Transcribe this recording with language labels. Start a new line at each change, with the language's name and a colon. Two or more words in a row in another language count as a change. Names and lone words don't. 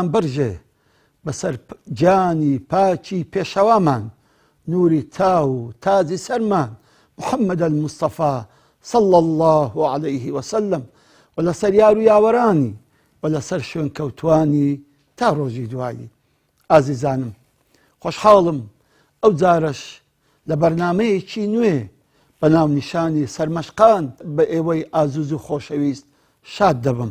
Central Kurdish: بەرژێ بەسەر جانی پاکی پێشەوامان، نوری تاو و تاجی سەرمان محەممەد
Arabic: المستەفا صلى الله عليه وسلم،
Central Kurdish: و لەسەر یار و یاوەرانی و لەسەر شوێن کەوتوانی تا ڕۆژی دوایی. ئازیزانم، خۆشحاڵم ئەو جارەش لە بەرنامەیەکی نوێ بە ناو نیشانی سەرمەشقان بە ئێوەی ئازوز و خۆشەویست شاد دەبم.